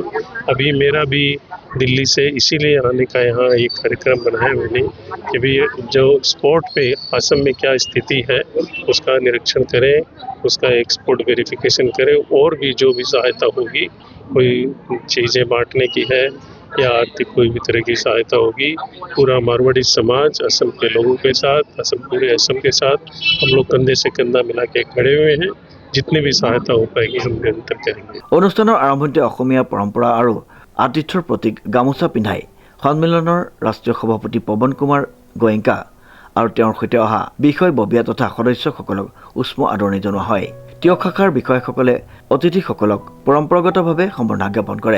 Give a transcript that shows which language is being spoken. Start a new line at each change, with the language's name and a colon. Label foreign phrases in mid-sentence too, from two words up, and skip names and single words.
Hindi: अभी मेरा भी दिल्ली से इसीलिए आने का यहाँ एक कार्यक्रम बनाया मैंने कि भी जो स्पोर्ट पे असम में क्या स्थिति है उसका निरीक्षण करें, उसका
English: export verification
Hindi: करें और भी जो भी सहायता होगी, कोई चीज़ें बांटने की है या आर्थिक कोई भी तरह की सहायता होगी, पूरा मारवाड़ी समाज असम के लोगों के साथ, पूरे असम के साथ हम लोग कंधे से कंधा मिला के खड़े हुए हैं। जितनी भी सहायता हो पाएगी हम निरंतर करेंगे।
Assamese: অনুষ্ঠানৰ আৰম্ভণিতে অসমীয়া পৰম্পৰা আৰু আতিথ্যৰ প্ৰতীক গামোচা পিন্ধাই সন্মিলনৰ ৰাষ্ট্ৰীয় সভাপতি পৱন কুমাৰ গোৱেংকা আৰু তেওঁৰ সৈতে অহা বিষয়ববীয়া তথা সদস্যসকলক উষ্ম আদৰণি জনোৱা হয়। টিয়ক শাখাৰ বিষয়াসকলে অতিথিসকলক পৰম্পৰাগতভাৱে সম্বৰ্ধনা জ্ঞাপন কৰে।